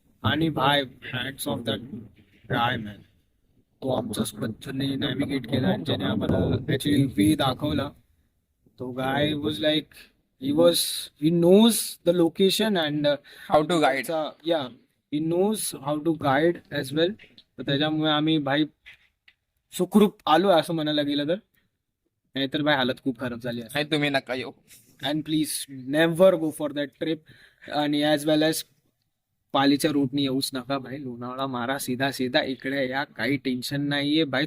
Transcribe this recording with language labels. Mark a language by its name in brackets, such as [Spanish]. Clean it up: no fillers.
[Marathi] आणि भाई [English] Hats off that guy man. [Marathi] तो आमच्या पद्धतीने नॅव्हिगेट केला आणि ज्याने आम्हाला ऍक्च्युली वे दाखवला. तो [English] Guy was like he knows the location and how to guide. yeah, he knows how to guide as well. [Marathi] तर त्याच्यामुळे आम्ही भाई सुखरूप आलो असं म्हणायला गेलं तर, नाहीतर भाई हालत खूप खराब झाली असती. नाही तुम्ही नका येऊ. [English] And please never go for that trip. आणि as well as [Marathi] पालीच्या रूटनी येऊच नका भाई. लोणावळा मारा [Hindi] सीधा सीधा [Marathi] इकडे या, काही टेन्शन नाहीये भाई.